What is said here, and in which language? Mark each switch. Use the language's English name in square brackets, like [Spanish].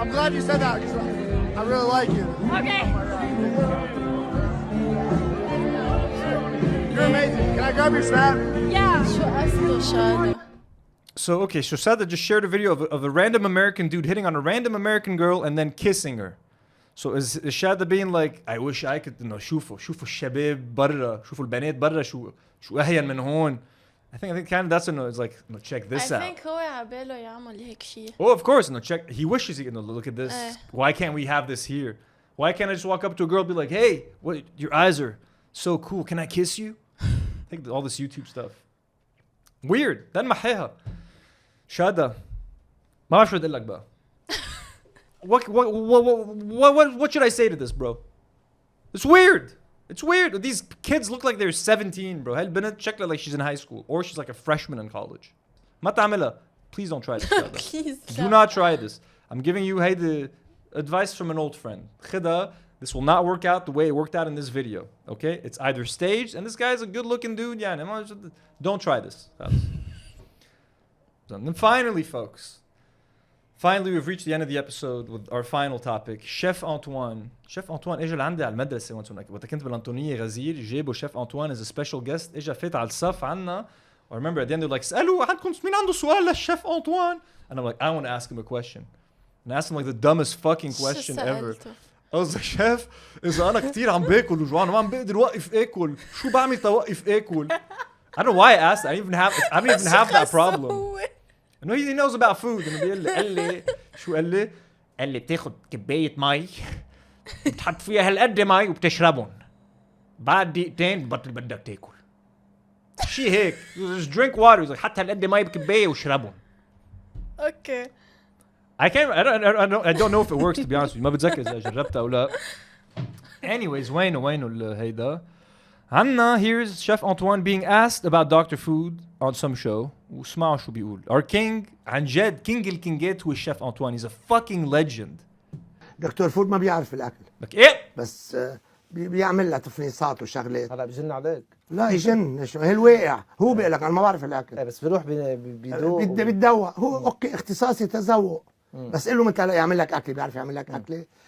[English] I'm glad you said that because I really like you. Okay. You're amazing. Can I grab your snap? Yeah. [Arabic] شو قصده شادة؟ [English] So, okay, so Sada just shared a video of a random American dude hitting on a random American girl and then kissing her. So is Shada being like, I wish I could, [Arabic] شوفوا الشباب برا, شوفوا البنات برا شو أهين من هون. [English] I think kind of that's it's like, check this out. I think [Arabic] هو عباله يعمل هيك شيء. [English] Oh, of course, check. He wishes he could look at this. Why can't we have this here? Why can't I just walk up to a girl and be like, hey, what? Your eyes are so cool. Can I kiss you? I think all this YouTube stuff. Weird. Then [Arabic] محيها. [English] Shada. [Arabic] ما بعرف شو بدي أقول لك بقى. [English] What should I say to this, bro? It's weird. It's weird. These kids look like they're 17, bro. [Arabic] هالبنت شكلها [English] like she's in high school or she's like a freshman in college. [Arabic] ما تعملها. [English] Please don't try this. Please. Do not try this. I'm giving you the advice from an old friend. Ghida, this will not work out the way it worked out in this video. Okay? It's either staged, and this guy's a good-looking dude. Yeah, don't try this. And then finally, folks. Finally, we've reached the end of the episode with our final topic. Chef Antoine. [Arabic] Chef Antoine اجى لعندي على المدرسة وقت كنت بالأنطونية غزير جابوا Chef Antoine [English] as a special guest. [Arabic] اجى فات على الصف عنا. [English] I remember at the end they're like, [Arabic] اسألوا عندكم مين عنده سؤال للشيف Antoine? [English] And I'm like, I want to ask him a question. And I asked him like the dumbest fucking question ever. I was like, [Arabic] Chef, إذا أنا كتير عم باكل وجوعان وما عم بقدر وقف آكل شو بعمل توقف آكل? [English] I don't know why I asked that. I don't even have that problem. [Arabic] No, he knows about food. And بيقول لي قال لي شو قال لي؟ قال لي بتاخد كباية مي بتحط فيها هالقد مي وبتشربهم. بعد دقيقتين بطل بدك تاكل. شي هيك. [English] Just drink water. He's like [Arabic] حط هالقد مي بكباية وشربهم. [English] Okay. I don't know if it works, to be honest with you. [Arabic] ما بتذكر إذا جربتها أو لا. [English] Anyways, [Arabic] وينه هيدا. عنا, [English] here's Chef Antoine being asked about Dr. Food on some show. [Arabic] واسمعوا شو بيقول. [English] Our king, [Arabic] عن جد, [English] king [Arabic] الكينجات هو [English] Chef Antoine. He's a fucking legend. [Arabic] دكتور فود ما بيعرف الاكل. لك ايه؟ بس بيعمل لها تفنيصات وشغلات. هلا بيجن عليك. لا يجن، هي الواقع، هو بيقول لك انا ما بعرف الاكل. بس بيروح بيدوق. بتدوق، هو اوكي اختصاصي تذوق. بس قل له متى يعمل لك اكل، بيعرف يعمل لك اكله.